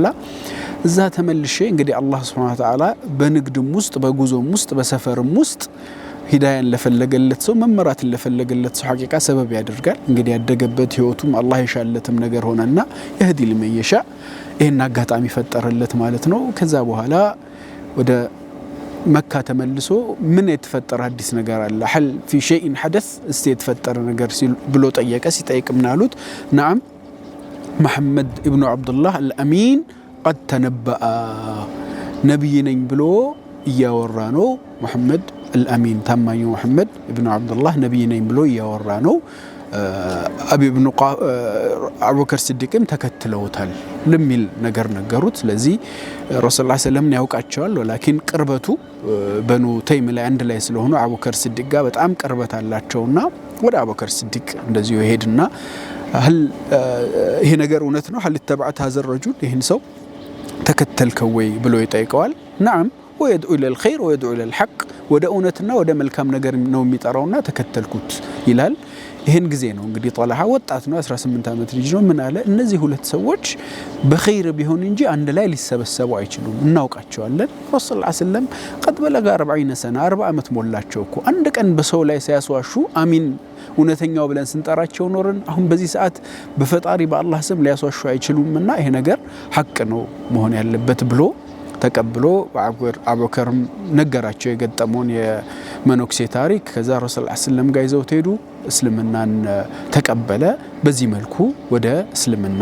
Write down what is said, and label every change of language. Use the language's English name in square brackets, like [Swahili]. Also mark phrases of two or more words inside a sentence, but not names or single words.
[Amharic] እዛ ተመልሼ እንግዲህ አላህ [Arabic] سبحانه وتعالى [Amharic] በንግድም ውስጥ በጉዞም ውስጥ በሰፈርም ውስጥ ሂዳያን ለፈለገለት ሰው መመራትን ለፈለገለት ሰው ሐቂቃ ሰበብ ያደርጋል። እንግዲህ ያደገበት ህይወቱም አላህ የሻለትም ነገር ሆነና [Arabic] يهدي لمن يشاء [Amharic] ይሄን አጋጣሚ ፈጠረለት ማለት ነው። ከዛ በኋላ ወደ መካ ተመልሶ ምን የተፈጠረ አዲስ ነገር አለ [Arabic] هل في شيء حدث [Amharic] እስቲ የተፈጠረ ነገር ብሎ ጠየቀ። ሲጠይቅ ምን አሉት? [Arabic] نعم محمد ابن عبد الله الأمين قد تنبأ [Amharic] ነብይ ነኝ ብሎ እያወራ ነው። [Arabic] محمد الأمين [Amharic] ታማኙ محمد ابن عبد الله ነብይ ነኝ ብሎ እያወራ ነው። አቢ ኢብኑ አቡበከር ሲዲቅም ተከትለውታል ለሚል ነገር ነገሩት። ስለዚህ ረሱላህ [Arabic] صلى الله عليه وسلم [Amharic] ያውቃቸዋል ወላኪን ቅርበቱ በኑ ተይም ላይ አንድ ላይ ስለሆኑ አቡበከር ሲዲቅ ጋር በጣም ቅርበት አላቸውና ወደ አቡበከር ሲዲቅ እንደዚህ ይሄድና ይሄ ነገር እውነት ነው [Arabic] هل تبعت هذا الرجل [Amharic] ይሄን ሰው ተከተልከው ወይ ብሎ ይጠይቀዋል። [Arabic] نعم ويدعو الى الخير ويدعو الى الحق [Amharic] ወደ እውነትና ወደ መልካም ነገር ነው የሚጠራውና ተከተልኩት ይላል። ይሄን ጊዜ ነው እንግዲህ ጣልሓ ወጣት ነው 18 ዓመት ልጅ ነው። ምን አለ እነዚህ ሁለት ሰዎች በኸይር ቢሆን እንጂ አንድ ላይ ሊሰበሰቡ አይችሉም እናውቃቸዋለን። ረሱላህ [Arabic] صلى الله عليه وسلم قد بلغ 40 سنه [Amharic] 40 ዓመት ሞላቸው እኮ አንድ ቀን በሰው ላይ ሲያስዋሹ አሚን እውነተኛው ብለን ስንጠራቸው ኖርን። አሁን በዚህ ሰዓት በፈጣሪ በአላህ ስም ሊያስዋሹ አይችሉምና ይሄ ነገር ሐቅ ነው መሆን ያለበት ብሎ ተቀብሎ አቡበከር ነገራቸው የገጠመውን የመኖክሴ ታሪክ። ከዛ ረሱላህ [Arabic] صلى الله عليه وسلم [Amharic] ጋር ይዘው ሄዱ። እስልምናን ተቀበለ። በዚህ መልኩ ወደ እስልምና